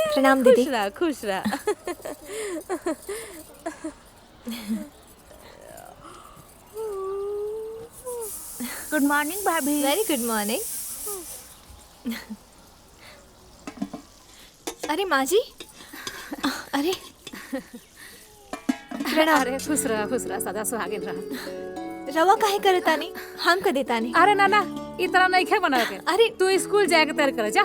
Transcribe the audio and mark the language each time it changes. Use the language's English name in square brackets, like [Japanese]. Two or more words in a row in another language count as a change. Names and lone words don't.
[Bhojpuri] प्रणाम दीदी। खुश रहा। [English] good morning भाभी। very good morning. [Bhojpuri] अरे माँ जी, अरे अरे खुश रहा सदा सुहागिन रहा। रवा काहे करे तानी? हम कर देता नहीं। अरे नाना इतना नहीं खे बना के। अरे तू स्कूल जाए के तैयार कर जा।